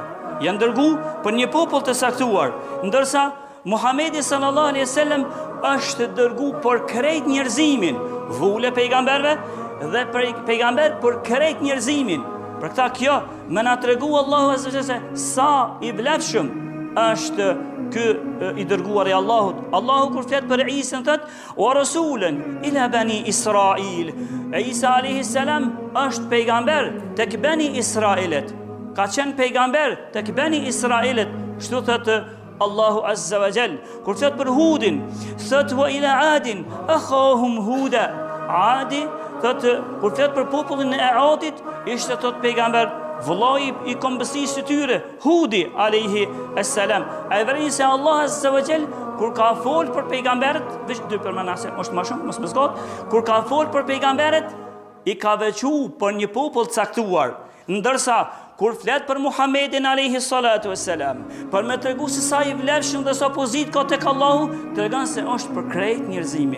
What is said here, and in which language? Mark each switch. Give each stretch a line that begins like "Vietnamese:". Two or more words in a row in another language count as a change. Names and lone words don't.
Albanian: Janë dërgu për një popull të saktuar, ndërsa Muhamedi
Arabic: صلى الله عليه وسلم
Albanian: është dërgu për krejt njerëzimin, vule pejgamberve dhe pejgamber për krejt njerëzimin. Për këta kjo më na tregu Allahu
Arabic: عز وجل
Albanian: sa i vlefshëm është ky i dërguar i Allahut. Allahu kur flet për Isa thot:
Arabic: "ورسولا إلى بني إسرائيل."
Albanian: Isa
Arabic: عليه السلام
Albanian: është pejgamber tek bani Israilit. Ka qenë pejgamber tek bani Israilit, kështu thot Allahu
Arabic: عز وجل.
Albanian: Kur thot për Hudin, thot:
Arabic: "وإلى عاد أخاهم هودا."
Albanian: Adi thot kur thot për popullin e Adit, ishte thot pejgamber vëllai i kombësisë së tyre, Hudi
Arabic: عليه السلام.
Albanian: Ai vëri se Allah
Arabic: عز وجل
Albanian: kur ka fol për pejgamberët, veç dy përmenase, është më shumë, mos më zgjat, kur ka fol për pejgamberët, i ka veçu për një popull të caktuar, ndërsa kur flet për Muhammedin
Arabic: عليه الصلاة والسلام,
Albanian: për me tregu se sa i vlefshëm dhe sa pozit ka tek Allahu, tregon se është për krejt njerëzimin.